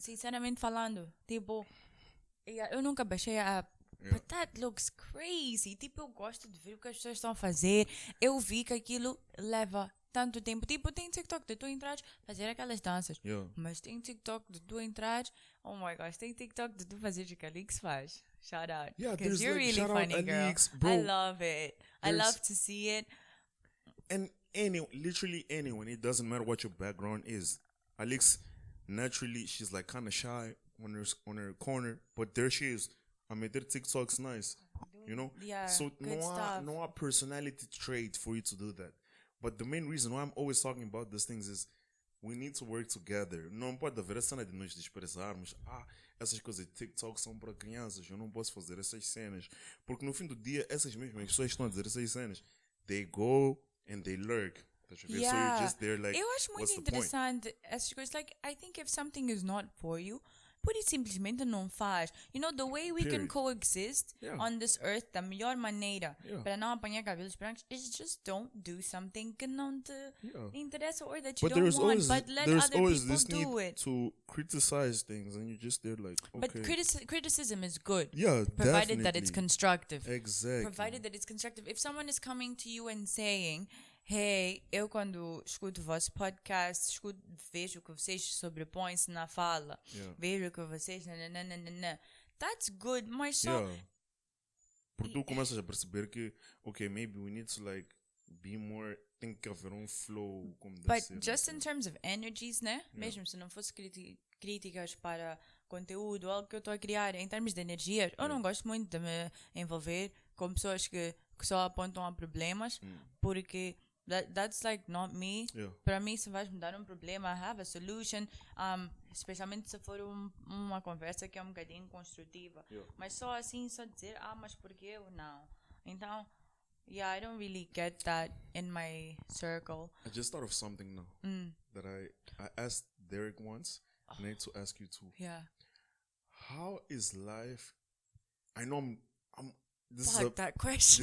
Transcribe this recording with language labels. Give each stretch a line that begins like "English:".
Portuguese: Sinceramente falando, tipo, eu nunca baixei a app.
English: But that looks crazy.
Portuguese: Tipo, eu gosto de ver o que as pessoas estão a fazer. Eu vi que aquilo leva tanto tempo. Tipo, tem TikTok de tu entrares, fazer aquelas danças. Mas tem TikTok de tu entrares,
English: oh my gosh,
Portuguese: tem TikTok de tu fazeres o que a Alix faz.
English: Shout out. Because you're really funny, girl. Alix, bro. I love it. I love to see it. And literally anyone, it doesn't matter what your background is. Alix, naturally, she's like kind of shy on her corner, but there she is. I mean, their TikTok's nice, you know? Yeah, so good no personality trait for you to do that. But the main reason why I'm always talking about these things is we need to work together.
Portuguese: Não pode haver a cena de nos desprezarmos. Essas coisas de TikTok são para crianças, eu não posso fazer essas cenas. Porque no fim do dia, essas mesmas pessoas que estão a dizer essas cenas,
English: they go and they lurk. Yeah. So you're just there like,
Portuguese: eu acho muito interessante essas coisas.
English: Like, I think if something is not for you,
Portuguese: por isso simplesmente não faz.
English: You know, the way we can coexist on this earth
Portuguese: da melhor maneira para não apanhar cabelos brancos
English: is just don't do something
Portuguese: que não te interessa
English: or that you don't want, but let other people do it. To criticize things and you're just there like, okay. But criticism is good. Yeah, provided definitely. that it's constructive. Exactly. Provided that it's constructive. If someone is coming to you and saying, hey,
Portuguese: eu quando escuto o vosso podcast, vejo que vocês sobrepõem-se na fala, vejo que vocês...
English: Nananana. That's good,
Portuguese: mas só... Porque tu começas a perceber que,
English: okay, maybe we need to like be more...
Portuguese: Tem que haver flow como deve ser.
English: But just in terms of energies, né?
Portuguese: Mesmo se não fosse críticas para conteúdo, algo que eu estou a criar, em termos de energias, eu não gosto muito de me envolver com pessoas que só apontam a problemas, porque...
English: That's like not me.
Portuguese: Para mim, se vais me dar um problema,
English: I have a solution.
Portuguese: Especialmente se for uma conversa que é um bocadinho construtiva. Mas só assim, só dizer, mas porque eu não.
English: Então, I don't really get that in my circle. I just thought of something now that I asked Derek once. And I need to ask you too. Yeah. How is life? I know I'm that question.